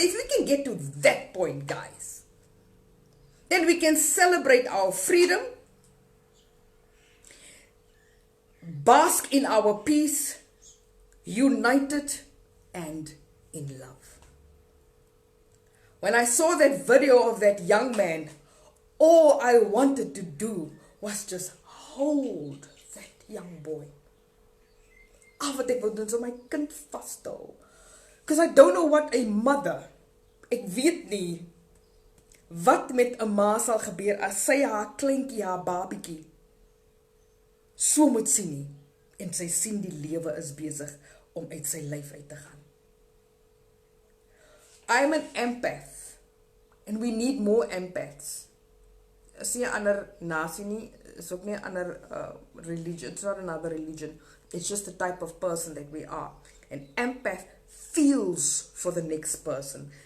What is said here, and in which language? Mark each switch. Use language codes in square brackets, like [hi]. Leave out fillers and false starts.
[en] If we can get to that point, guys, then we can celebrate our freedom, bask in our peace, united and in love. When I saw that video of that young man, all I wanted to do was just hold that young boy. [af] Wat ek wil doen is om my kind vas te hou. [en] Because I don't know what a mother, [af] ek weet nie wat met 'n ma sal gebeur as sy haar kleintjie, haar babietjie so moet sien nie, en sy sien die lewe is besig om uit sy lyf uit te gaan. [en] I'm an empath, and we need more empaths. [af] Is nie 'n ander nasie nie, is ook nie 'n ander religion, [en] it's not another religion, it's just the type of person that we are. An empath feels for the next person.